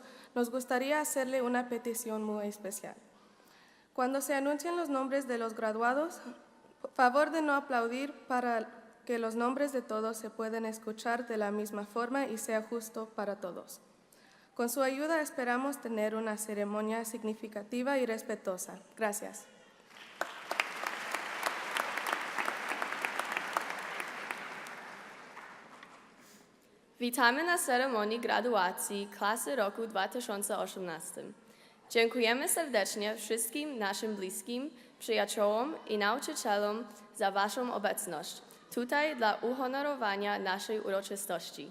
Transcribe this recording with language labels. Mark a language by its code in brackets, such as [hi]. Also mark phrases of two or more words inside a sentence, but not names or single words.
[es] Nos gustaría hacerle una petición muy especial. Cuando se anuncien los nombres de los graduados, favor de no aplaudir para que los nombres de todos se puedan escuchar de la misma forma y sea justo para todos. Con su ayuda esperamos tener una ceremonia significativa y respetuosa. Gracias. [pl] Witamy na ceremonii graduacji klasy roku 2018. Dziękujemy serdecznie wszystkim naszym bliskim, przyjaciołom i nauczycielom za Waszą obecność tutaj dla uhonorowania naszej uroczystości.